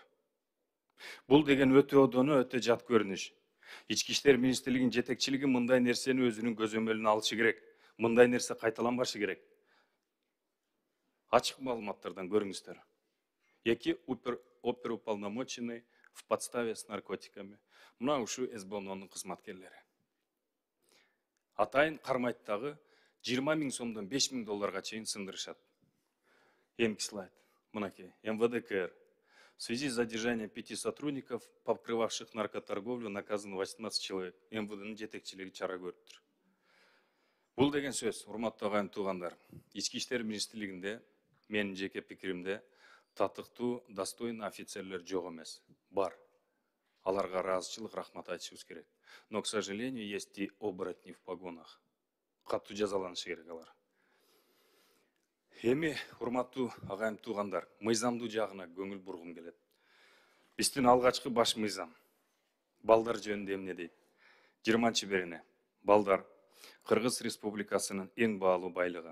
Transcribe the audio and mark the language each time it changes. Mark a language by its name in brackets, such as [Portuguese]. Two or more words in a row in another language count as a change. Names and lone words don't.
[Kyrgyz] Бул деген өтө одону, өтө жат көрүнүш. Ички иштер министрлигинин жетекчилиги мындай нерсени өзүнүн көзөмөлүнө алышы керек. Мындай нерсе кайталанбашы керек. Ачык маалыматтардан көрүңүздөр. [Russian] 2 оперуполномоченный в подставе с наркотиками. [Kyrgyz] Мына ушу СБНонун кызматкерлери. Атайын кармайт дагы 20 000 сомдон 5 000 долларга чейин сындырышат. Эмки слайд. Мынакей. МВД-КР. [Russian] В связи с задержанием 5 сотрудников, покрывавших наркоторговлю, наказано 18 человек. [Kyrgyz] МВДнын жетекчилиги чара көрүптүр. Бул деген сөз, урматтуу агайым туугандар, Ички иштер министрлигинде, менин жеке пикиримде, татыктуу, достойный офицерлер жок эмес. Бар. Аларга ыраазычылык, рахмат айтышыбыз керек. [Russian] Но, к сожалению, есть и оборотни в погонах. [Kyrgyz] Катуу жазаланышы керек алар. Эми, урматтуу агайым туугандар, мыйзамдуу жагына көңүл бургум келет. Биздин алгачкы баш мыйзам балдар жөнүндө эмне дейт? 20-берене балдар Кыргыз Республикасынын эң баалуу байлыгы.